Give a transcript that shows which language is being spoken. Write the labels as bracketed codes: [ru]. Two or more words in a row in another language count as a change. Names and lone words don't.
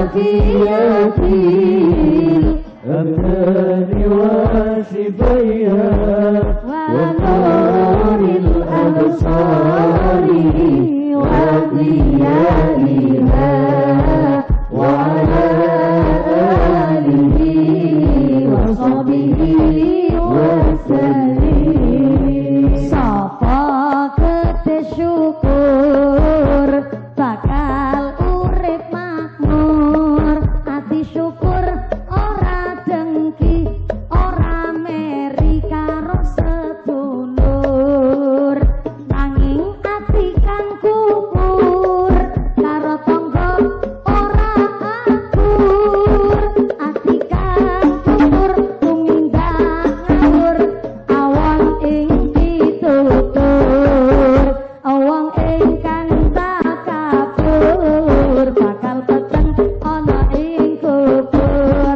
[ar] الأبدان وشفيها ونور الأبصار وضيائها وعلى آله وصحبه وسلم. [jv] Sapa kete syukur bakal urip makmur, ati syukur ora dengki ora meri karo sedulur, nanging ati kang kupur karo tangga ora akur, ati kang kupur tumindak ngawur awang ing pitutur, awang ingkang takabur bakal peteng ana ing kubur.